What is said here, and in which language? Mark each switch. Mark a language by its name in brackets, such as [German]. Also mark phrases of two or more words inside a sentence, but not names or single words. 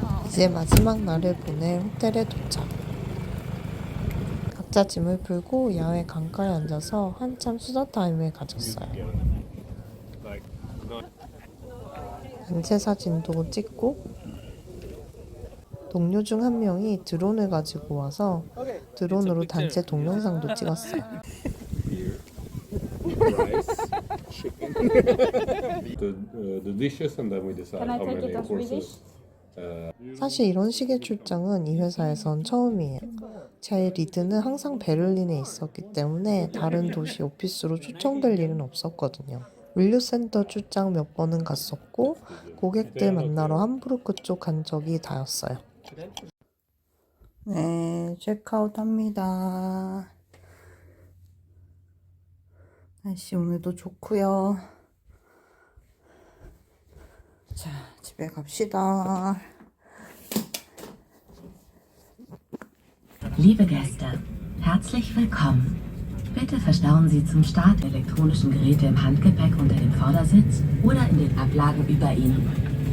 [Korean] 이제 마지막 날을 보낼 호텔에 도착. 각자 짐을 풀고 야외 강가에 앉아서 한참 수다 타임을 가졌어요. 단체 사진도 찍고 동료 중 한 명이 드론을 가지고 와서 드론으로 단체 동영상도 찍었어요. [English] the dishes and then we decide how many courses. [Korean] 사실 이런 식의 출장은 이 회사에선 처음이에요. 제 리드는 항상 베를린에 있었기 때문에 다른 도시 오피스로 초청될 일은 없었거든요. 물류센터 출장 몇 번은 갔었고 고객들 만나러 함부르크 쪽 간 적이 다였어요. 네, 체크아웃 합니다. 날씨 오늘도 좋고요. 자, 집에 갑시다. [German] Liebe Gäste, herzlich willkommen. Bitte verstauen Sie zum Start die elektronischen Geräte im Handgepäck unter dem Vordersitz oder in den Ablagen über Ihnen.